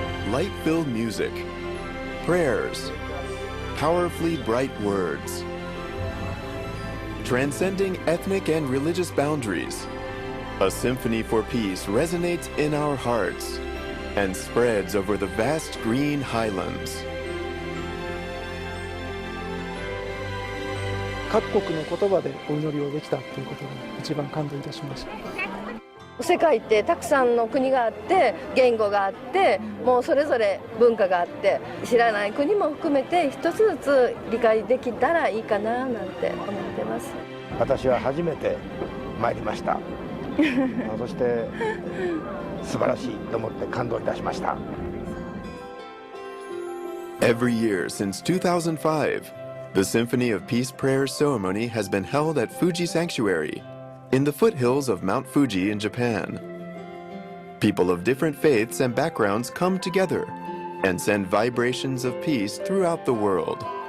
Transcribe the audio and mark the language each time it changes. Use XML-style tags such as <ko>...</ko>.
<en>Light-filled music, prayers, powerfully bright words. Transcending ethnic and religious boundaries, a symphony for peace resonates in our hearts and spreads over the vast green highlands.</en> <ja>各国の言葉でお祈りをできたということが一番感動いたしました。世界ってたくさんの国があって言語があってもうそれぞれ文化があって知らない国も含めて一つずつ理解できたらいいかななんて思ってます。私は初めて参りました。そして素晴らしいと思って感動いたしました。</ja> <en>Every year since 2005, the Symphony of Peace Prayers ceremony has been held at Fuji Sanctuary in the foothills of Mount Fuji in Japan. People of different faiths and backgrounds come together and send vibrations of peace throughout the world.</en>